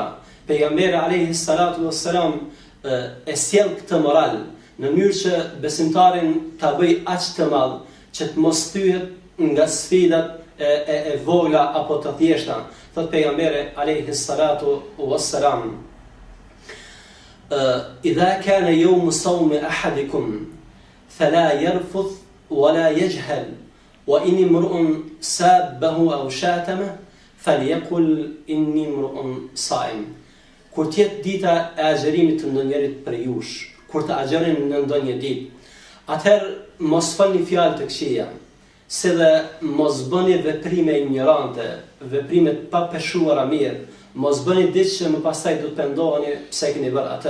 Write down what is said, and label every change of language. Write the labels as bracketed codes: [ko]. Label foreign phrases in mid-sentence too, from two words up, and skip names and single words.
[sq] Pejgamberi [ar] عليه الصلاة والسلام [sq] e sjell këtë moral në mënyrë që besimtarin ta bëj aq të madh që të mos thyhet nga sfidat e vogla apo të thjeshta. Thot pejgamberi [ar] عليه الصلاة والسلام إذا كان يوم صوم أحدكم فلا يرفث ولا يجهل وإن امرؤ سبه أو شاتمه فليقل إني امرؤ صائم." [sq] Kur të jetë dita e agjerimit të ndonjërit për jush, kur të agjerin në ndonjë ditë, atëherë mos falni fjalë të këqija, se dhe mos bëni veprime ignorante, veprime të papeshuara mirë, mos bëni diçka që më pastaj do të pendoheni pse keni bërë atë.